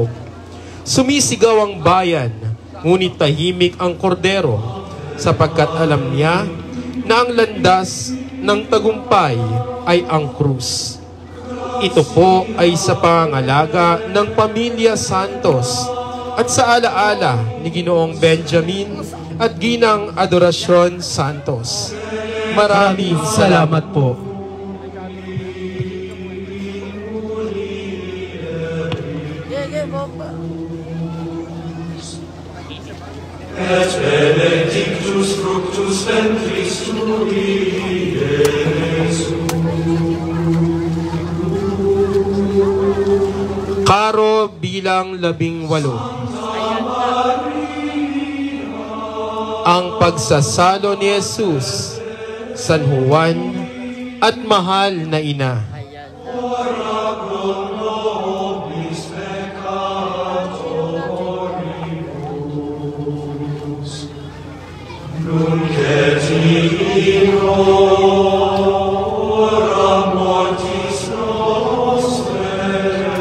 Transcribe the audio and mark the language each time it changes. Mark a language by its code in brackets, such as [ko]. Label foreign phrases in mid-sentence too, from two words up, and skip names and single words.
[tl] Sumisigaw ang bayan, ngunit tahimik ang kordero, sapagkat alam niya na ang landas ng tagumpay ay ang krus. Ito po ay sa pangalaga ng Pamilya Santos at sa alaala ni Ginoong Benjamin at Ginang Adorasyon Santos. Maraming salamat po. [la] Et benedictus fructus ventris tui, Iesus. [tl] Karo bilang 18, ang pagsasalo ni Jesus, San Juan at mahal na ina. [la] Nunc et in hora mortis nostrae.